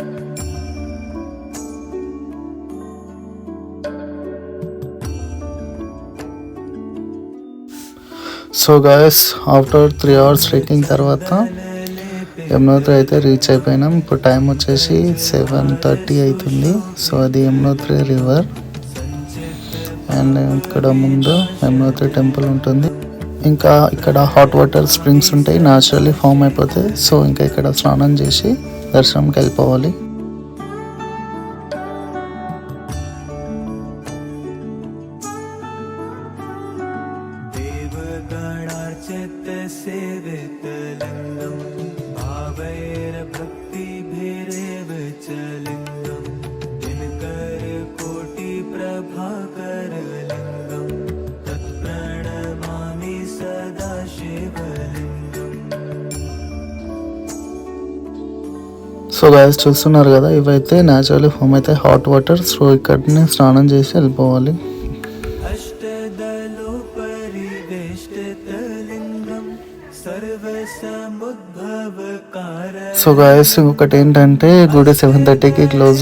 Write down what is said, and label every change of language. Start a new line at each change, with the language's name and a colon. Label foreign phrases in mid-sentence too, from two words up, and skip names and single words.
English: So guys after 3 hours trekking
Telugu: తర్వాత యమునోత్రి అయితే రీచ్ అయిపోయినాం. ఇప్పుడు టైం వచ్చేసి 7:30 అవుతుంది. సో అది యమునోత్రి
English: river and
Telugu: ఇక్కడ ముందు యమునోత్రి టెంపుల్ ఉంటుంది. ఇంకా ఇక్కడ
English: hot water springs
Telugu: ఉంటాయి,
English: naturally form
Telugu: అయిపోతాయి. సో ఇంకా ఇక్కడ స్నానం చేసి దర్శనంకి వెళ్ళిపోవాలి.
Sanskrit: सेवितलिङ्गं भावैर्भक्तिभिरेव च लिङ्गं दिनकरकोटिप्रभाकरलिङ्गं तत्प्रणमामि सदा शिवलिङ्गम्.
English: so guys
Telugu: చూస్తున్నారు కదా, ఇవైతే
English: naturally form
Telugu: అయితే
English: hot water.
Telugu: సో ఇక్కడనే స్నానం చేసి వెళ్ళిపోవాలి.
English: so guys
Telugu: ఇంకొకటి ఏంటంటే గుడి 7:30కి క్లోజ్.